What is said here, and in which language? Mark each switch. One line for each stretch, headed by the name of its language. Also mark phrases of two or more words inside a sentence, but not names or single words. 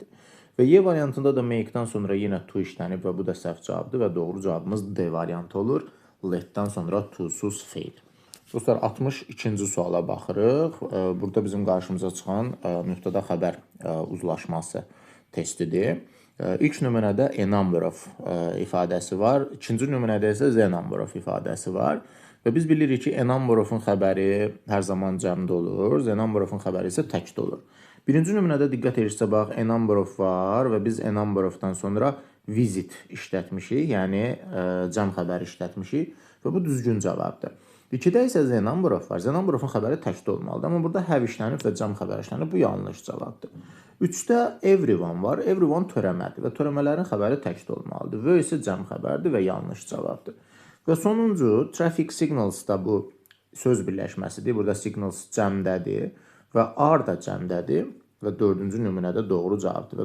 Azerbaijani: Və Y variantında da make-dən sonra yenə to işlənib və bu da səhv cavabdır və doğru cavabımız D variantı olur. Let-dən sonra to-suz feil. Dostlar, 62-ci suala baxırıq. Burada bizim qarşımıza çıxan nöqtədə xəbər uzlaşması testidir. İlk nümunədə
English: a number of
Azerbaijani: ifadəsi var. İkinci nümunədə isə
English: the number of
Azerbaijani: ifadəsi var. Və biz bilirik ki,
English: a number of-
Azerbaijani: un xəbəri hər zaman cəmdə olur.
English: The number of-
Azerbaijani: un xəbəri isə təkdə olur. Birinci nümunədə diqqət edirsə, bax,
English: a number of
Azerbaijani: var və biz
English: a number of-
Azerbaijani: dan sonra visit işlətmişik, yəni cəm xəbəri işlətmişik və bu düzgün cavabdır. 2-də isə
English: the number of
Azerbaijani: var.
English: The number of-
Azerbaijani: un xəbəri təkdə olmalıdır. Amma burada have işlənib və cəm xəbəri işlənib. Bu yanlış cavabdır. 3-də everyone var. Everyone törəmədir və törəmələrin xəbəri təkdə olmalıdır. Və isə cəm xəbərdir və yanlış cavabdır. Və sonuncu,
English: traffic signals
Azerbaijani: da bu söz birləşməsidir. Burada signals cəmdədir və are da cəmdədir və dördüncü nümunədə doğru cavabdır.